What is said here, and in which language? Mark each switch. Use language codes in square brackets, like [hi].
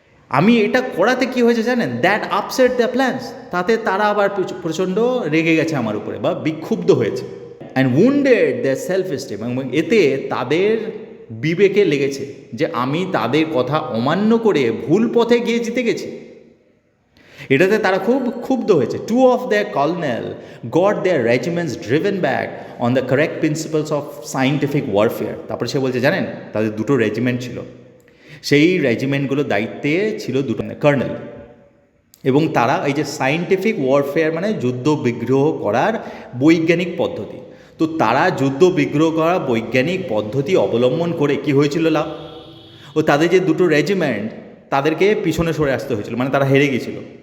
[bn] আমি এটা করাতে কি হয়েছে জানেন, [en] that upset the plants, [bn] তাতে তারা আবার প্রচণ্ড রেগে গেছে আমার উপরে বা বিক্ষুব্ধ হয়েছে। [en] and wounded their self esteem, [bn] এবং এতে তাদের বিবেকে লেগেছে যে আমি তাদের কথা অমান্য করে ভুল পথে গিয়ে জিতে গেছি। এটাতে তারা খুব ক্ষুব্ধ হয়েছে। [en] 2 of their colonel got their regiments driven back on the correct principles of scientific warfare। [bn] তারপরে সে বলছে জানেন তাদের 2টো রেজিমেন্ট ছিল, সেই রেজিমেন্টগুলোর দায়িত্বে ছিল 2টো কর্নেল, এবং তারা এই যে সায়েন্টিফিক ওয়ারফেয়ার মানে যুদ্ধ বিগ্রহ করার বৈজ্ঞানিক পদ্ধতি, তো তারা যুদ্ধ বিগ্রহ করার বৈজ্ঞানিক পদ্ধতি অবলম্বন করে কি হয়েছিল লাভ, ও তাদের যে 2টো রেজিমেন্ট তাদেরকে পিছনে সরে আসতে হয়েছিল, মানে তারা হেরে গিয়েছিল।